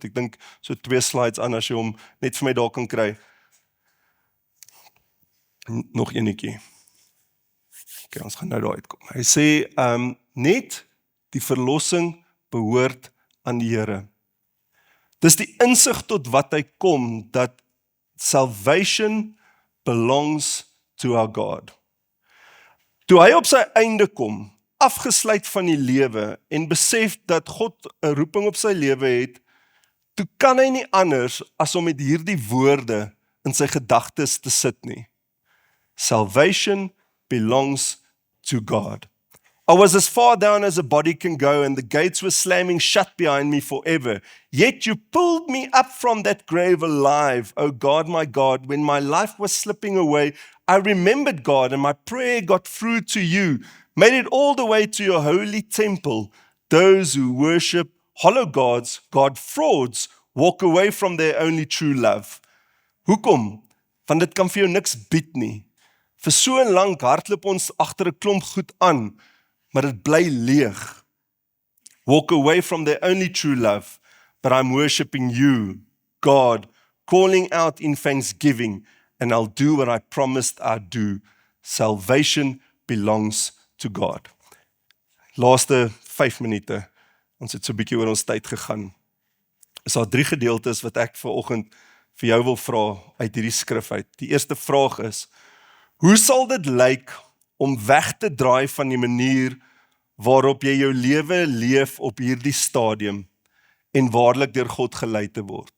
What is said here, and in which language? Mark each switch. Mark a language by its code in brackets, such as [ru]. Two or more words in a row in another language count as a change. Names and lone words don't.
[af] Ek dink so 2 slides aan as jy hom net vir my daar kan kry. Nog enetjie. Okay, ons gaan nou daar uitkom. Hy sê, net die verlossing behoort aan die Here. Dis die insig tot wat hy kom, dat [en] salvation belongs to our God. [af] Toe hy op sy einde kom, afgesluit van die lewe en besef dat God 'n roeping op sy lewe het, toe kan hy nie anders as om met hierdie woorde in sy gedagtes te sit nie. [en] Salvation belongs to God. I was as far down as a body can go, and the gates were slamming shut behind me forever. Yet you pulled me up from that grave alive, O God, my God. When my life was slipping away, I remembered God, and my prayer got through to you, made it all the way to your holy temple. Those who worship hollow gods, God frauds, walk away from their only true love. [af] Hoekom? Want dit kan vir jou niks bied nie. Vir so lank hardloop ons agter 'n klomp goed aan, maar dit bly leeg. [en] Walk away from their only true love, but I'm worshiping you, God, calling out in thanksgiving, and I'll do what I promised I'd do. Salvation belongs to God. [af] Laaste 5 minute, ons het so 'n bietjie oor ons tyd gegaan. Is daar 3 gedeeltes wat ek vanoggend vir jou wil vra uit hierdie skrif uit. Die eerste vraag is, hoe sal dit lyk om weg te draai van die manier waarop jy jou lewe leef op hierdie stadium en waarlik deur God gelei te word?